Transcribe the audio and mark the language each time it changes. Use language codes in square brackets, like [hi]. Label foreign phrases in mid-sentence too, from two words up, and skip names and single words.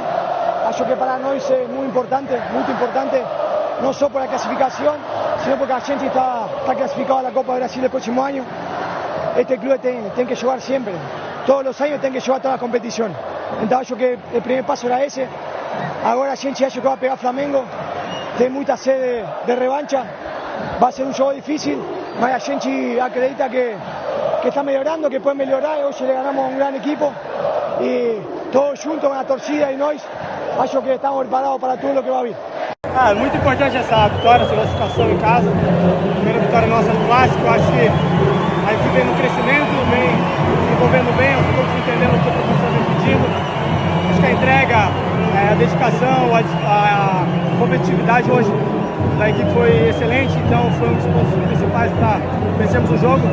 [pt] Acho que [es] para nós es muy importante, no solo por la clasificación, sino porque [pt] a gente [es] está clasificado a la Copa de Brasil el próximo año. Este club tiene que jugar siempre, todos los años tiene que jugar todas las competiciones. Entonces [pt] acho que [es] el primer paso era ese. Ahora [pt] a gente acho que [es] va a pegar Flamengo, [pt] tem muita sede de [es] revancha, va a ser un juego difícil, [pt] mas a gente acredita que está melhorando, [es] que puede mejorar. Hoy le ganamos a un gran equipo y todos juntos, con la torcida y nós, [pt] acho que [es] estamos preparados para todo lo que va a vir. [pt] Muito importante essa vitória, essa classificação em casa. Primeira vitória nossa no Clássico. Acho que a equipe vem no crescimento, vem se desenvolvendo bem, aos poucos entendendo o que o professor vem pedindo. Acho que a entrega, a dedicação, a competitividade hoje da equipe foi excelente, então foi um dos pontos principais para vencermos o jogo.